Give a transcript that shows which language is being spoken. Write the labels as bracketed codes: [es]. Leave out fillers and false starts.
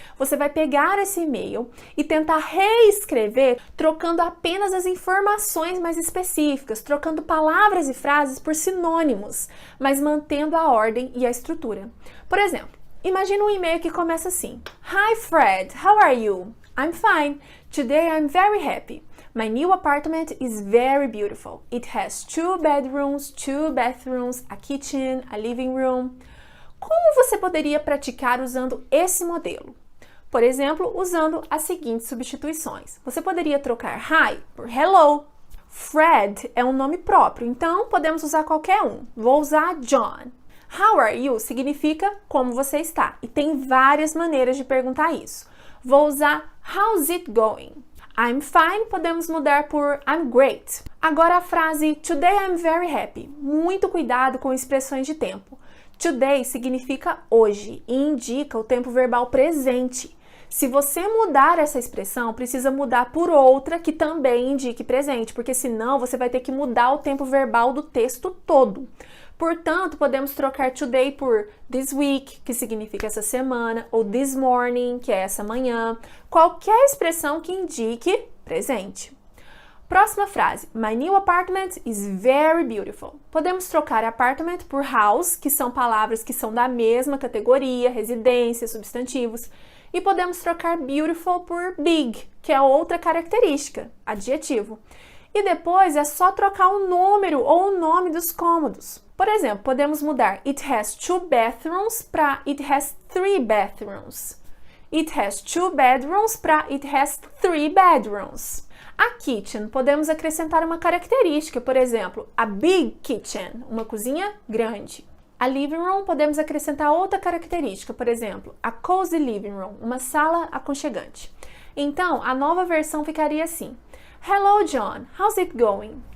[pt] Você vai pegar esse e-mail e tentar reescrever trocando apenas as informações mais específicas, trocando palavras e frases por sinônimos, mas mantendo a ordem e a estrutura. Por exemplo, imagina um e-mail que começa assim: [en] Hi Fred, how are you? I'm fine. Today I'm very happy. My new apartment is very beautiful. It has 2 bedrooms, 2 bathrooms, a kitchen, a living room. [pt] Como você poderia praticar usando esse modelo? Por exemplo, usando as seguintes substituições. Você poderia trocar hi por hello. Fred é um nome próprio, então podemos usar qualquer um. Vou usar John. [en] How are you [pt] significa como você está, e tem várias maneiras de perguntar isso. Vou usar [en] how's it going? I'm fine, [pt] podemos mudar por [en] I'm great. [pt] Agora a frase [en] Today I'm very happy. [pt] Muito cuidado com expressões de tempo. Today significa hoje e indica o tempo verbal presente. Se você mudar essa expressão, precisa mudar por outra que também indique presente, porque senão você vai ter que mudar o tempo verbal do texto todo. Portanto, podemos trocar today por [en] this week, [pt] que significa essa semana, ou [en] this morning, [pt] que é essa manhã, qualquer expressão que indique presente. Próxima frase, [en] my new apartment is very beautiful. [pt] Podemos trocar apartment por house, que são palavras que são da mesma categoria, residência, substantivos, e podemos trocar beautiful por big, que é outra característica, adjetivo. E depois é só trocar o número ou o nome dos cômodos. Por exemplo, podemos mudar [en] It has 2 bathrooms para It has 3 bathrooms. It has 2 bedrooms para It has 3 bedrooms. [pt] A kitchen, podemos acrescentar uma característica, por exemplo, [en] a big kitchen, [pt] uma cozinha grande. A living room, podemos acrescentar outra característica, por exemplo, [en] a cozy living room, [pt] uma sala aconchegante. Então, a nova versão ficaria assim: [en] Hello John, how's it going?